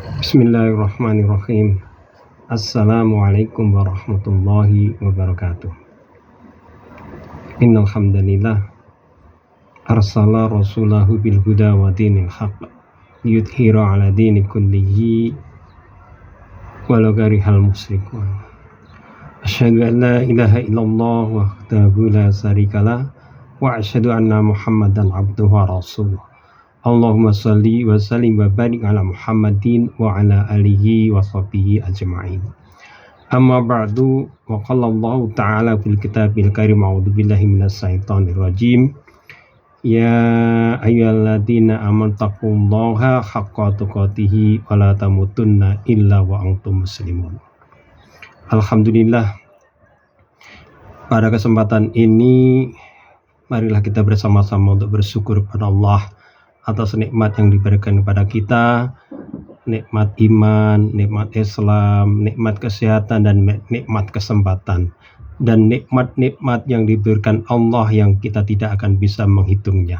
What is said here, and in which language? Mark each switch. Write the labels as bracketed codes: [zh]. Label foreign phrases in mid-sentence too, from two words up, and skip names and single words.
[ar] بسم الله الرحمن الرحيم. السلام عليكم ورحمة الله وبركاته. إن الحمد لله أرسل رسوله بالهدى ودين الحق ليظهره على الدين كله ولو كره المشركون. أشهد أن لا إله إلا الله وحده لا شريك له وأشهد أن محمدا عبده ورسوله. اللهم صل وسلم وبارك على محمد وعلى آله وصحبه أجمعين. أما بعد، وقال الله تعالى في الكتاب الكريم، أعوذ بالله من الشيطان الرجيم. يا أيها الذين آمنوا اتقوا الله حق تقاته ولا تموتن إلا وأنتم مسلمون. الحمد لله, [id] pada kesempatan ini marilah kita bersama-sama untuk bersyukur kepada Allah atas nikmat yang diberikan kepada kita, nikmat iman, nikmat Islam, nikmat kesehatan, dan nikmat kesempatan, dan nikmat-nikmat yang diberikan Allah yang kita tidak akan bisa menghitungnya.